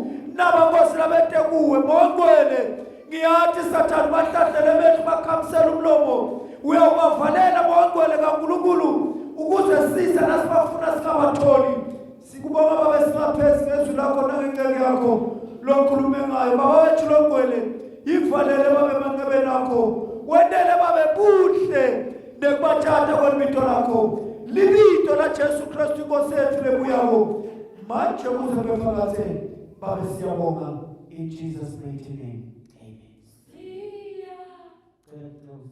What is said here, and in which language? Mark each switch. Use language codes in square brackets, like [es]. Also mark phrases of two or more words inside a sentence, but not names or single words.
[ss] Naba Nkosi labete kuwe bongcwele. Ngiyathi Sathane bahlahlele bethu bakhamisela umlomo. Uyawubavalela bongcwele kaNkulunkulu ukuze sise nasibafuna singabatholi. Sikubonga Baba singaphezi ngezwi lakho nangenceke yakho lokhulume ngayo. Baba wethu longcwele yivalele Baba emanqebeni akho. Wendele Baba buhle nekubathatha kwelibito lakho. Libito la Jesu Kristu Nkosi yethu lebuyako. Manje kuze bephakathi Baba siyabonga [en] in Jesus mighty name. [ss] Amen.